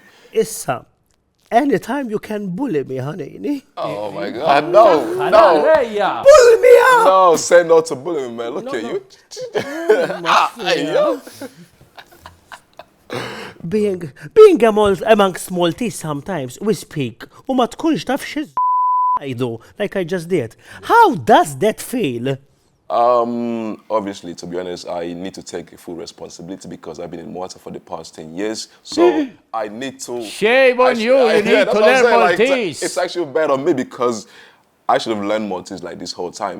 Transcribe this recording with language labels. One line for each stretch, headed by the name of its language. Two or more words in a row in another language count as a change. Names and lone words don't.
English: Issa, anytime you can bully me, honey. Oh my God, no. Pull me up! No, say no to bullying, man. Look at you. Hey, yo. Being amongst Maltese sometimes, we speak,
Maltese: u ma tkunx taf x'għajdu,
English: like I just did. How does that feel? Obviously, to be honest, I need to take full responsibility because I've been in Malta for the past 10 years. So I need to... Shame on you need to learn Maltese. It's actually bad on me because I should have learned Maltese like this whole time.